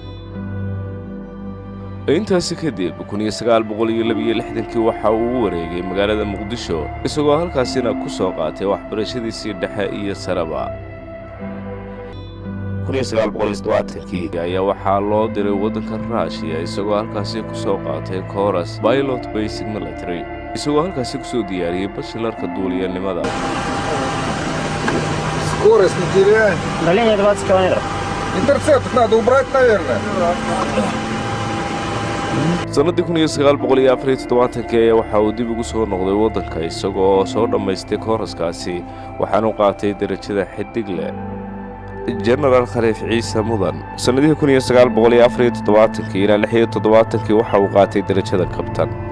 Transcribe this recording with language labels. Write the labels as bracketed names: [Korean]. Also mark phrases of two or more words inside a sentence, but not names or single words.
[Somali] intaasi kadib 1962 waxa uu u wareegay magaalada Muqdisho isagoo halkaasina ku soo qaatay waxbarashadiisii dhexe iyo saraba. 1970 ayaa waxaa loo diray waddanka Russia isagoo halkaasi ku soo qaatay [English] course Pilot Basic Military [Somali] isagoo halkaasi ku soo diyaariyay bachelorka duuliyanimada. [Russian] Скорость не теряй. Давление 20 километров. Интерцептор надо убрать, наверное. [Somali] sanadii 1974 ayaa waxa uu dib ugu soo noqday waddanka isagoo soo dhammaystay kooraskaasi waxaana uu qaatay darajada xidigle. General Khaliif Ciise Mudan sanadii 1974 ilaa 76 waxa uu qaatay darajada kabtan.